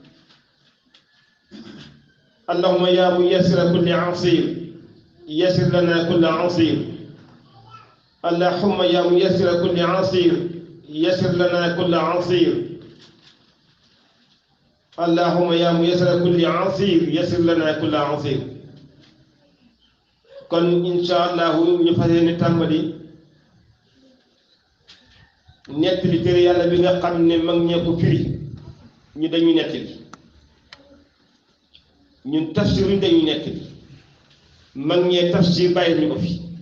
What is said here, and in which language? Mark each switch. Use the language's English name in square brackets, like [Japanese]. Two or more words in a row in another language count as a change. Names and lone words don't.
[Arabic] اللهم يا ميسر كل عصير يسر لنا كل عصير اللهم يا ميسر كل عصير يسر لنا كل عصير اللهم يا ميسر كل عصير يسر لنا كل عصير [Wolof] kon [Arabic] إن شاء الله [Wolof] ñu fas yéene tàmbali nettali téere yàlla bi nga xam ne mag ñee ko firi ñu dañuy nettali ñun tafsir ñu dañuy nettali mag ñee tafsir bàyyi ñu ko fi